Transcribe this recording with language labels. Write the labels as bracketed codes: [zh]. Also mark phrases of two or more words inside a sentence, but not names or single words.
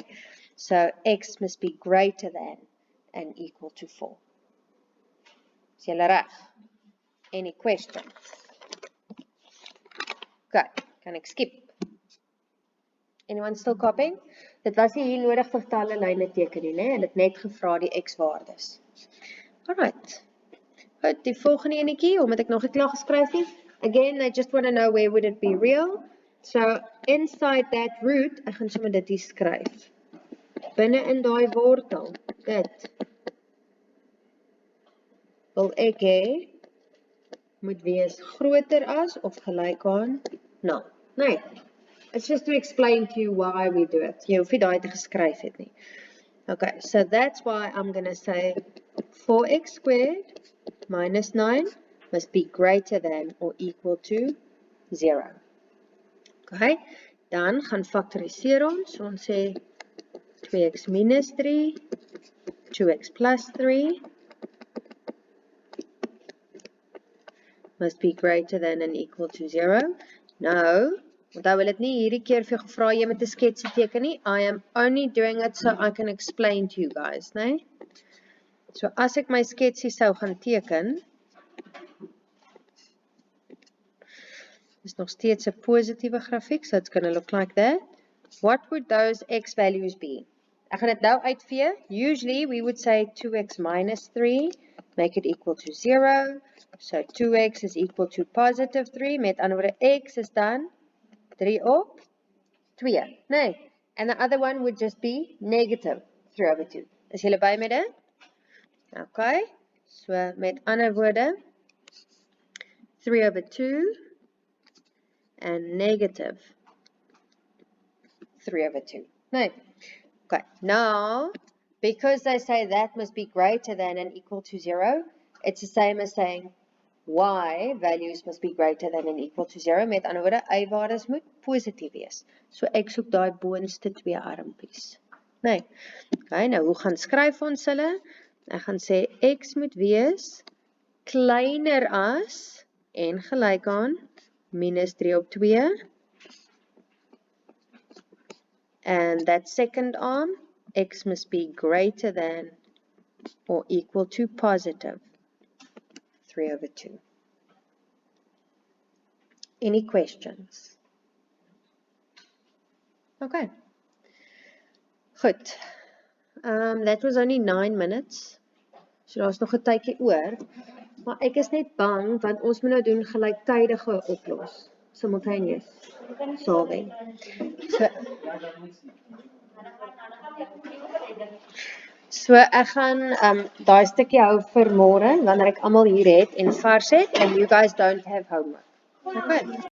[en] So x must be greater than and equal to 4. [af] Is julle reg? [en] Any questions? [af] Okay, kan ek skip? [en] Anyone still copying? [af] Dit was nie hier nodig vir talle lyne teken nie, nee, en het net gevra die x-waardes. [en] Alright. [af] Goed, die volgende enetjie, omdat ek nog nie klaar geskryf nie. [en] Again, I just want to know where would it be real. So, inside that root, [af] ek gaan sommer dit hier skryf. Binne in daai wortel, dit wil ek hê, moet wees groter as of gelyk aan 0. Nee, [en] it's just to explain to you why we do it. [af] Jy hoef nie daai te geskryf het nie. [en] Okay, so that's why I'm going to say 4x squared minus 9 must be greater than or equal to 0. [af] Okay, dan gaan faktoriseer ons. Ons sê 2x minus 3, [en] 2x plus 3 must be greater than and equal to 0. [af] Nou, onthou wil dit nie hierdie keer vir jou gevra jy met 'n sketsie teken nie. [en] I am only doing it so I can explain to you guys, [af] né? So as ek my sketsie sou gaan teken, is nog steeds 'n positiewe grafiek, [en] so it's going to look like that. What would those x values be? [af] Ek gaan dit nou uitvee. [en] Usually we would say 2x minus 3, make it equal to 0. So 2x is equal to positive 3, [af] met ander woorde x is dan 3 op 2, nee. [en] And the other one would just be negative 3 over 2. [af] Is julle by met dit? Okay, so met ander woorde [en] 3 over 2 and negative 3 over 2. [af] Nee. [en] Okay, now, because they say that must be greater than and equal to 0, it's the same as saying y values must be greater than and equal to 0. [af] Met ander woorde, y-waardes moet positief wees. So ek soek daai boonste twee armpies. Nee. Okay, nou hoe gaan skryf ons hulle? Ek gaan sê x moet wees kleiner as en gelyk aan minus 3 op 2. [en] And that second arm, x must be greater than or equal to positive 3 over 2. Any questions? [af] Okay. Goed. [en] That was only 9 minutes. [af] So daar's nog 'n tydjie oor. Maar ek is net bang want ons moet nou doen gelyktydige oplos. [en] simultaneous solving. [af] So ek gaan daai stukkie hou vir môre wanneer ek almal hier het en vars het [en] and you guys don't have homework. [af] Okay.